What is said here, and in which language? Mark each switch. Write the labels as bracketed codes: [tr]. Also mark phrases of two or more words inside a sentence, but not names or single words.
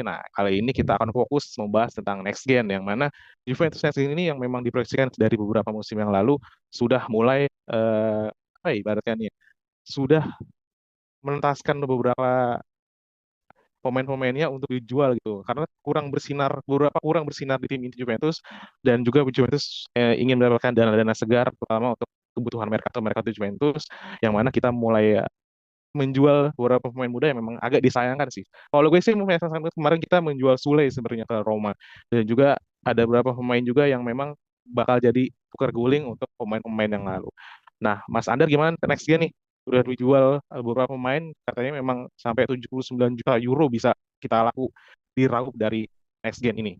[id] Nah, kali ini kita akan fokus membahas tentang [en] next gen, [id] yang mana Juventus [en] next gen [id] ini yang memang diproyeksikan dari beberapa musim yang lalu sudah mulai apa ya, ibaratnya nih, sudah menentaskan beberapa pemain-pemainnya untuk dijual gitu karena beberapa kurang bersinar di tim inti Juventus, dan juga Juventus ingin mendapatkan dana-dana segar terutama untuk kebutuhan [it] mercato mercato [id] Juventus, yang mana kita mulai menjual beberapa pemain muda yang memang agak disayangkan sih. Kalau gue sih memang kemarin kita menjual Sule sebenarnya ke Roma, dan juga ada beberapa pemain juga yang memang bakal jadi tukar guling untuk pemain-pemain yang lalu. Nah, Mas Andar gimana [en] next gen [id] nih? Udah dijual beberapa pemain, katanya memang sampai 79 juta euro bisa kita diraup dari [en] next gen [id] ini.